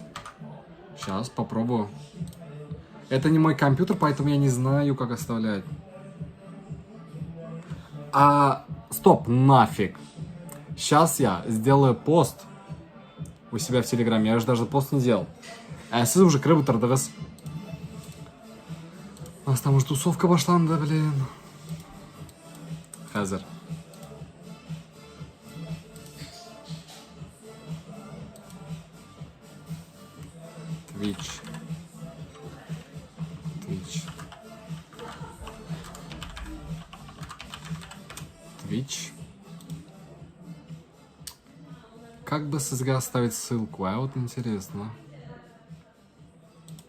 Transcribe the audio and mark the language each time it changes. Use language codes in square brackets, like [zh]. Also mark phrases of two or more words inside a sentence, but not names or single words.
[ru] Сейчас, попробую. Это не мой компьютер, поэтому я не знаю, как оставлять. Стоп, нафиг. Сейчас я сделаю пост у себя в Телеграме. Я же даже пост не делал. [kk] А сіз уже кіріп отырдыңыз. [ru] У нас там уже тусовка башланды, блин. [kk] Хазер. Twitch. [ru] Как бы сізге оставить ссылку, а вот интересно.